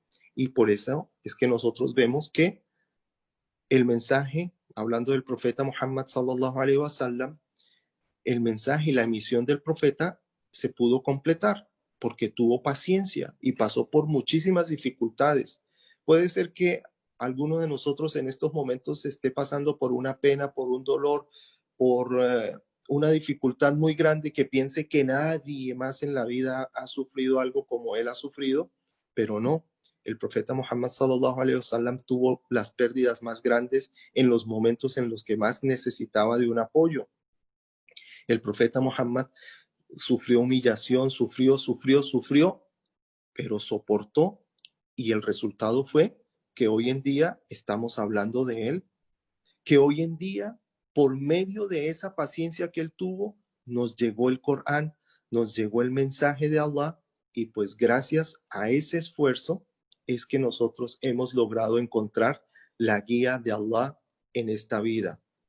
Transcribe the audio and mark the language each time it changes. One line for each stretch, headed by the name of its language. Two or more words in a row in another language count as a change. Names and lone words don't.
Spanish: Y por eso es que nosotros vemos que el mensaje, hablando del profeta Muhammad
Arabic: صلى الله عليه وسلم,
Spanish: el mensaje y la misión del profeta se pudo completar porque tuvo paciencia y pasó por muchísimas dificultades. Puede ser que alguno de nosotros en estos momentos esté pasando por una pena, por un dolor, por una dificultad muy grande, que piense que nadie más en la vida ha sufrido algo como él ha sufrido, pero no. El profeta Muhammad
Arabic: صلى الله عليه وسلم
Spanish: tuvo las pérdidas más grandes en los momentos en los que más necesitaba de un apoyo. El profeta Muhammad sufrió humillación, sufrió, pero soportó, y el resultado fue que hoy en día estamos hablando de él, que hoy en día, por medio de esa paciencia que él tuvo, nos llegó el Corán, nos llegó el mensaje de Allah, y pues gracias a ese esfuerzo es que nosotros hemos logrado encontrar la guía de Allah en esta vida.